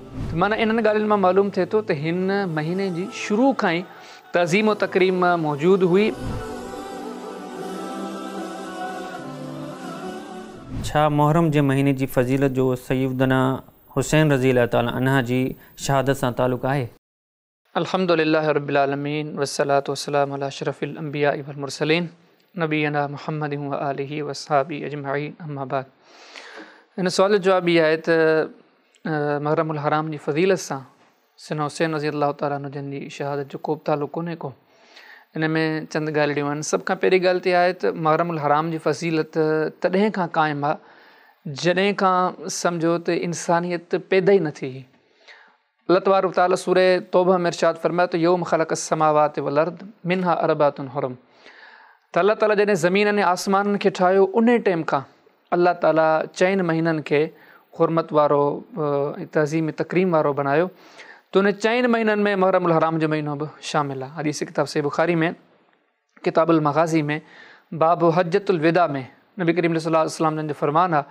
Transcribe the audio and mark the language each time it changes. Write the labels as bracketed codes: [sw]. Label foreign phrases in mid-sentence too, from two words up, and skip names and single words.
[sd] माना इन्हनि ॻाल्हियुनि मां मालूम थिए थो त हिन महीने जी शुरू खां ई तज़ीम व तकरीम मौजूदु हुई। छा मुहर्रम जे महीने जी फ़ज़ीलत जो सैयदना हुसैन [ar] رضي الله تعالى عنها [sd] जी शहादत सां ताल्लुक़ आहे? [ar] الحمد لله رب العالمين والصلاة والسلام على أشرف الأنبياء والمرسلين نبينا محمد وآله وأصحابه أجمعين أما بعد. [sd] इन सवाल जो जवाब इहा आहे त मुहर्रमुल हराम जी फ़ज़ीलत सां सैयदना हुसैन [ar] رضي الله تعالى عنه [sd] जन जी शहादत जो को बि ताल्लुक़ कोन्हे को। इन में चंद ॻाल्हियूं आहिनि। सभ खां पहिरीं ॻाल्हि त इहा आहे त मुहर्रमुल हराम जी फ़ज़ीलत तॾहिं खां क़ाइमु आहे जॾहिं खां सम्झो त इंसानियत पैदा ई न थी। अल्लाह तबारक व तआला सूरे तौबा में इरशाद फरमायो त [ar] يوم خلق السماوات والأرض منها أربعة حرم. [sd] त अल्लाह ताला जॾहिं ज़मीन ने आसमाननि खे ठाहियो उन टाइम खां अल्लाह ताला 4 महीननि खे हुरमत वारो तज़ीम तकरीम वारो बनायो। त उन 4 महीननि में मुहर्रमुल हराम जो महीनो बि शामिल आहे। हदीस किताब सही बुखारी में किताबुल मग़ाज़ी में बाब हज्जतुल विदा में नबी करीम [ar] صلى الله عليه وسلم [sd] जन जो फरमान आहे।